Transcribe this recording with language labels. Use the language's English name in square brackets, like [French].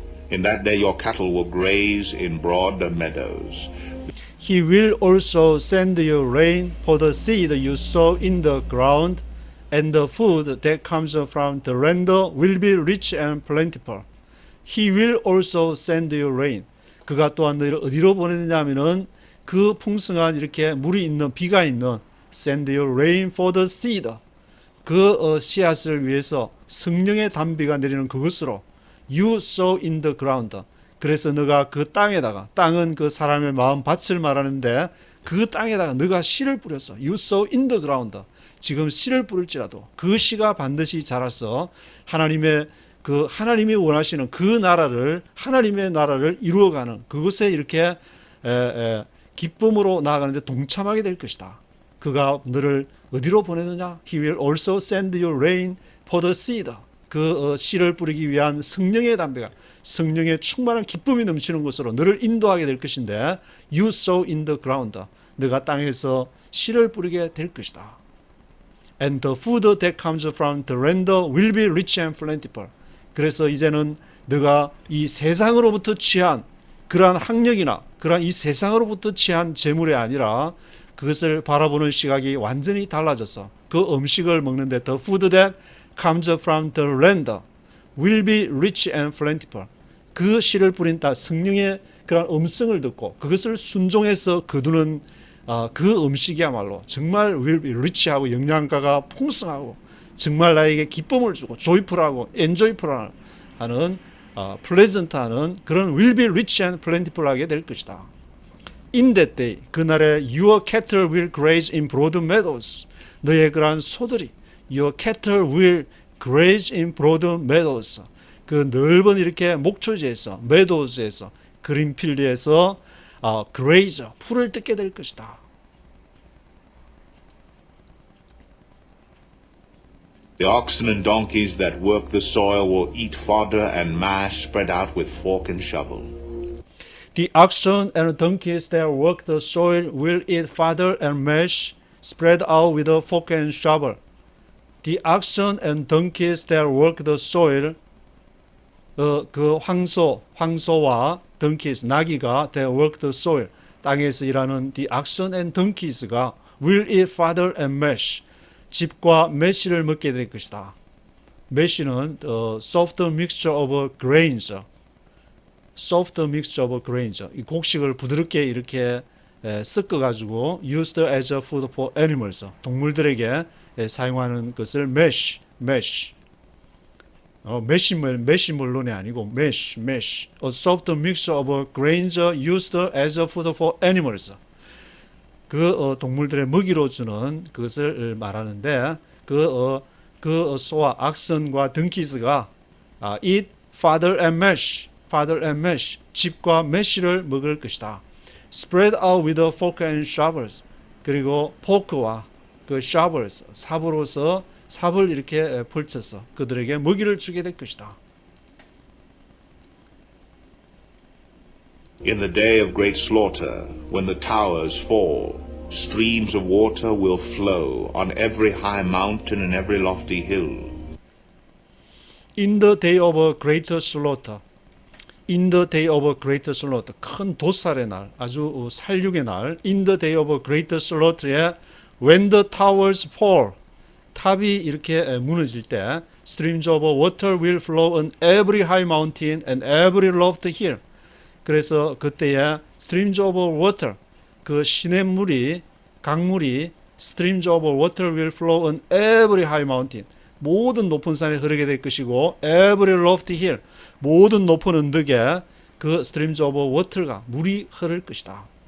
[English] In that day your cattle will graze in broad meadows. He will also send you rain for the seed you sow in the ground, and the food that comes from the land will be rich and plentiful. He will also send you rain. [Korean] 그가 또한 너희를 어디로 보내느냐면은 그 풍성한 이렇게 물이 있는 비가 있는 [English] send you rain for the seed. [Korean] 그 씨앗을 위해서 성령의 단비가 내리는 그것으로 [English] you sow in the ground. [Korean] 그래서 너가 그 땅에다가, 땅은 그 사람의 마음 밭을 말하는데 그 땅에다가 너가 씨를 뿌렸어. [English] You sow in the ground. [Korean] 지금 씨를 뿌릴지라도 그 씨가 반드시 자라서 하나님이 원하시는 그 나라를, 하나님의 나라를 이루어가는 그것에 이렇게 기쁨으로 나아가는데 동참하게 될 것이다. 그가 너를 어디로 보내느냐? [English] He will also send you rain for the seed. [Korean] 그 씨를 뿌리기 위한 성령의 담배가, 성령의 충만한 기쁨이 넘치는 곳으로 너를 인도하게 될 것인데 [English] You sow in the ground. [Korean] 너가 땅에서 씨를 뿌리게 될 것이다. [English] And the food that comes from the land will be rich and plentiful. [Korean] 그래서 이제는 너가 이 세상으로부터 취한 그러한 학력이나 그러한 이 세상으로부터 취한 재물이 아니라 그것을 바라보는 시각이 완전히 달라져서 그 음식을 먹는데 [English] the food that comes from the land will be rich and plentiful. [Korean] 그 씨를 뿌린 땅 성령의 그런 음성을 듣고 그것을 순종해서 거두는 그 음식이야말로 정말 [English] will be rich [Korean] 하고 영양가가 풍성하고 정말 나에게 기쁨을 주고 joyful하고 enjoyful 하는 pleasant하는 그런 [English] will be rich and plentiful [Korean] 하게 될 것이다. [English] In that day, [Korean] 그날에 [English] your cattle will graze in broad meadows. [Korean] 너의 그러한 소들이 [English] your cattle will graze in broad meadows. [Korean] 그 넓은 이렇게 목초지에서 meadows에서 그린필드에서 graze 풀을 뜯게 될 것이다. [English] The oxen and donkeys that work the soil will eat fodder and mash spread out with fork and shovel. The oxen and donkeys that work the soil will eat fodder and mash spread out with a fork and shovel. The oxen and donkeys that work the soil, [Korean] 그 황소와 [English] donkeys, [Korean] 나귀가 [English] that work the soil, [Korean] 땅에서 일하는 [English] the oxen and donkeys가 will eat fodder and mash, 즙과 mesh를 [Korean] 먹게 될 것이다. [English] mesh는 soft mixture of grains, soft mixture of grains, [Korean] 이 곡식을 부드럽게 이렇게 섞어가지고 [English] used as a food for animals, [Korean] 동물들에게 사용하는 것을 [English] mesh. [Korean] 메시멀론이 아니고 mesh. [English] A soft mixture of grains used as a food for animals. [Korean] 그 동물들의 먹이로 주는 그것을 말하는데 그 소와 악선과 덩키스가 [English] eat fodder and mash, [Korean] 즙과 mesh를 먹을 것이다. [English] Spread out with fork and shovels. [Korean] 그리고 포크와 그 shovels, 삽으로서 삽을 이렇게 펼쳐서 그들에게 먹이를 주게 될 것이다. [English] In the day of great slaughter, when the towers fall, streams of water will flow on every high mountain and every lofty hill. In the day of great slaughter, in the day of great slaughter, [Korean] 큰 도살의 날, 아주 살육의 날, [English] in the day of great slaughter에 when the towers fall, [Korean] 탑이 이렇게 무너질 때 [English] streams of water will flow on every high mountain and every lofty hill. [Korean] 그래서 그때에 [English] streams of water, [Korean] 그 시냇물이, 강물이 streams of water [English] will flow on every high mountain, [Korean] 모든 높은 산에 흐르게 될 것이고 [English] every lofty hill, [Korean] 모든 높은 언덕에 그 streams of water가 물이 흐를 것이다.